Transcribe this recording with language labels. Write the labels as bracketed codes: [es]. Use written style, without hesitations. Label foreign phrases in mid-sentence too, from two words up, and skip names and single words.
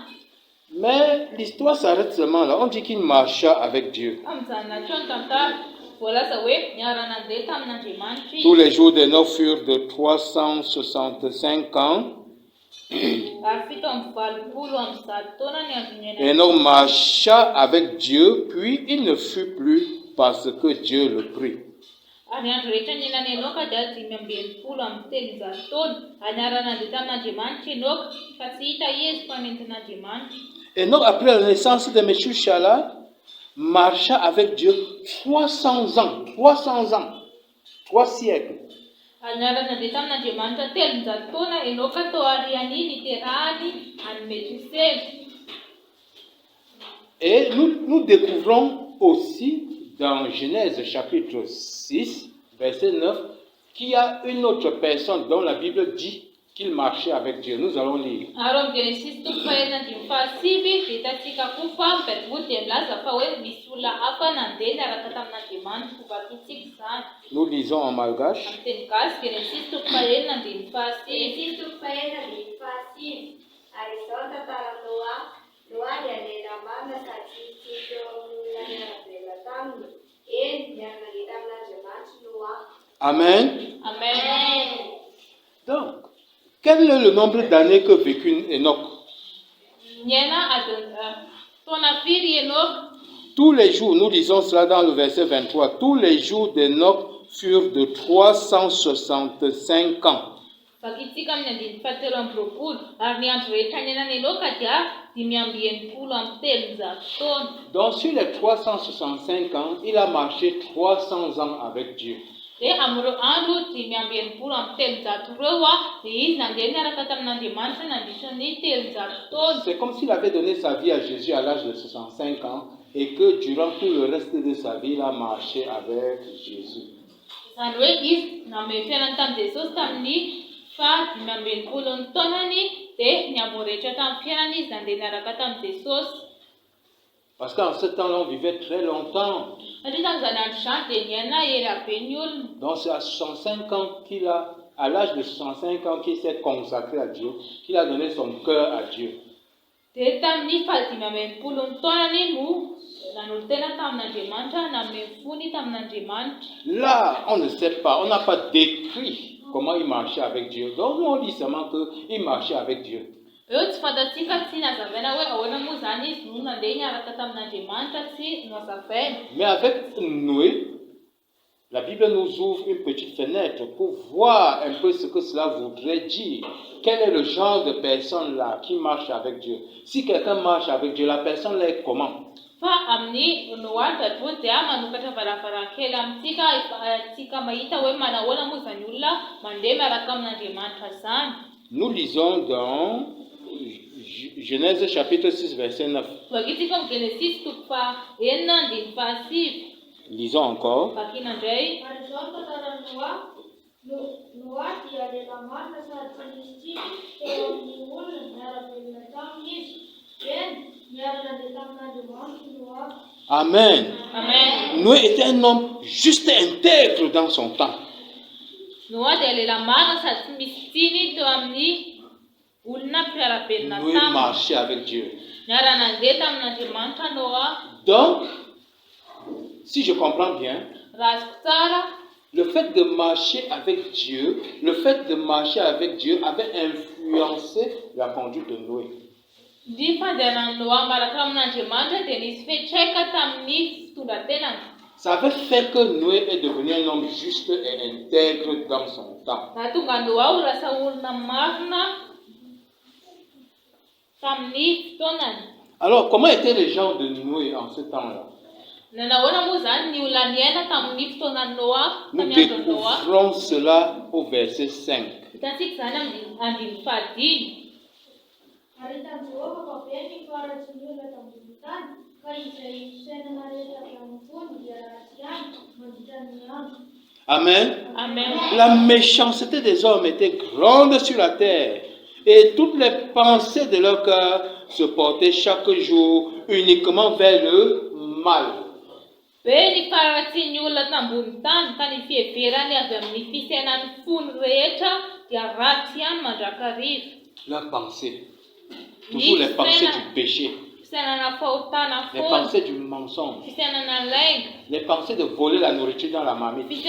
[fr] Mais l'histoire s'arrête seulement là. On dit qu'il marcha avec Dieu. [mg] voalaza hoe niara nandeha tamin'Andriamanitra [fr] Tous [mg] izy. [fr] les jours d'Enoch furent de 365 ans. [mg] Ary fito amby valopolo amby zato taona ny andron'ny [fr] Enoch marcha avec Dieu, puis il ne fut plus parce que Dieu le prit. [mg] Ary andro rehetra ny enany Enoka dia 580 amby telonjato taona. Ary niara nandeha tamin'Andriamanitra Enoka fa tsy hita izy fa nentin'Andriamanitra. [fr] Enoch, après la naissance de Meshushala, marcha avec Dieu 300 ans. 3 siècles. [mg] Ary niara nandeha tamin'Andriamanitra telonjato taona Enoka tao ariany niterahany any Metusela. [fr] Et nous découvrons aussi dans Genèse chapitre 6, verset 9, qu'il y a une autre personne dont la Bible dit qu'il marchait avec Dieu. Nous allons lire. [mg] Ary amin'ny Genesis toko fahaenina andimy fahasivy dia hitantsika koa fa miverivody dia milaza fa hoe misy olona hafa nandeha niaraka tamin'Andriamanitra ho vakitsika izany. [fr] Nous lisons en malgache. [mg] Amin'ny teny gasy Genesis toko fahaenina andimy fahasivy. Genesis toko fahaenina andimy fahasivy. Ary izao ny tantaran'i Noa. Noa dia lehilahy marina sady tsy teo amin'ny olona niara-velona taminy. Eny, niara nandeha tamin'Andriamanitra Noa. Amen. Amen. [fr] Donc, quel est le nombre d'années que vécut Enoch? [mg] Niaina taona firy Enoka? [fr] Tous les jours, nous lisons cela dans le verset 23, tous les jours d'Enoch furent de 365 ans. [mg] Vakitsika amin'ny andiny fahatelo amby roapolo. Ary ny andro rehetra ny enany Enoka dia 580 amby telonjato taona. [fr] Donc, sur les 365 ans, il a marché 300 ans avec Dieu. [mg] Dia amin'ireo andro 580 amby telonjato ireo dia izy nandeha niaraka tamin'Andriamanitra nandritran'ny telonjato taona. [fr] C'est comme s'il avait donné sa vie à Jésus à l'âge de 65 ans et que durant tout le reste de sa vie, il a marché avec Jésus. [mg] Izany hoe izy nanome fiainany tamin'i Jesosy tamin'ny fa 580 taonany dia ny amin'ny rehetra tamin'ny fiainany izy nandeha niaraka tamin'i Jesosy. [fr] Parce qu'en ce temps-là, on vivait très longtemps. [mg] Satria tamin'izany andro izany dia niaina ela be ny olona. [fr] Donc c'est à 65 ans qu'il a, à l'âge de 65 ans, qu'il s'est consacré à Dieu, qu'il a donné son cœur à Dieu. [mg] Dia tamin'ny fahadimy amby enimpolo taonany no nanolo tena tamin'Andriamanitra, nanome fony tamin'Andriamanitra. [fr] Là, on ne sait pas, on n'a pas décrit comment il marchait avec Dieu. Donc on dit seulement qu'il marchait avec Dieu. [mg] Eo tsy fantatsika tsy nazavaina hoe ahoana moa zany izy no nandeha niaraka tamin'Andriamanitra tsy nazavaina. [fr] Mais avec Noé, la Bible nous ouvre une petite fenêtre pour voir un peu ce que cela voudrait dire. Quel est le genre de personne là qui marche avec Dieu? Si quelqu'un marche avec Dieu, la personne là est comment? [mg] Fa amin'ny Noa tatoa dia manokatra varavarankely amintsika tsika mahita hoe manahoana moa zany olona mandeha miaraka amin'Andriamanitra zany. [fr] Nous lisons dans Genèse chapitre 6 verset 9. [mg] Vakitsika amin'ny Genesis toko fahaenina andiny fahasivy. [fr] Lisons encore. [mg] Vakina indray. Ary izao ny tantaran'i Noa. Noa dia lehilahy marina sady tsy nisy tsiny teo amin'ny olona niara-velona taminy izy. Eny, niara nandeha tamin'Andriamanitra Noa. Amen. Amen. [fr] Noé était un homme juste intègre dans son temps. [mg] Noa dia lehilahy marina sady tsy misy tsiny teo amin'ny olona mpiara-belona [fr] Noé [mg] taminy. [fr] marchait avec Dieu. [mg] Niara nandeha tamin'Andriamanitra Noa. [fr] Donc, si je comprends bien, [mg] Raha azoko tsara, [fr] le fait de marcher avec Dieu, avait influencé la conduite de Noé. [mg] ny fandehanan'i Noa miaraka amin'Andriamanitra dia nisy fetraika tamin'ny fitondrantenany. [fr] Ça avait fait que Noé est devenu un homme juste et intègre dans son temps. [mg] Nahatonga Noa ho lasa olona marina tamin'ny fotoanany. [fr] Alors, comment étaient les gens de Noé en ce temps-là? [mg] Nahoana moa zany ny olona niaina tamin'ny fotoanan'i Noa, [fr] Nous [mg] tamin'ny andron'i Noa. [fr] découvrons cela au verset 5. [mg] Hitantsika zany amin'ny andiny fahadimy. Ary hitan'i Jehovah fa be ny faratsy ny olona tambony tany, ka izay fisainana rehetra avy amin'ny fony dia ratsy ihany mandritra ny andro. Amen. Amen. [fr] La méchanceté des hommes était grande sur la terre et toutes les pensées de leur cœur se portaient chaque jour uniquement vers le mal. [mg] Be ny faratsy ny olona tambony tany ka ny fiheverany avy amin'ny fisainan'ny fony rehetra dia ratsy ihany mandrakariva. [fr] Leurs pensées, toujours les pensées du péché. les pensées du mensonge, les pensées de voler la nourriture dans la marmite.